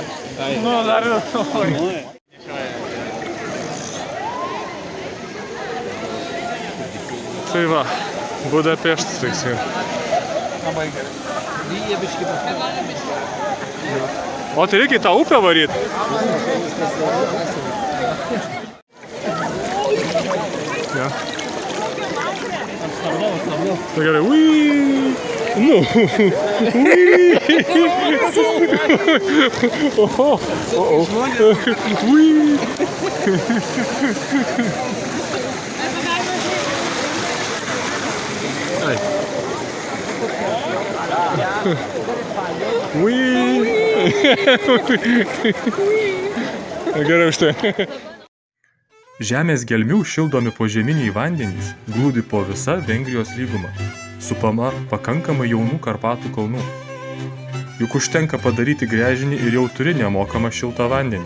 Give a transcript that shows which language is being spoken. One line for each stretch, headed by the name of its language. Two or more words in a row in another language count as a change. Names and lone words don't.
Lithuanian: Nu, dar Tai va, Budapeštas, reikia. Labai gerai. Jie biškai O tai reikia į tą upę varyt. Ja. Tai gerai, ui. Nu. Ui. Oho. Ui. Ai. Ui. Gerai už tai. Žemės gelmių šildomi požeminiai vandenys glūdi po visa Vengrijos lyguma, supama pakankamai jaunų Karpatų kalnų. Juk užtenka padaryti gręžinį ir jau turi nemokamą šiltą vandenį.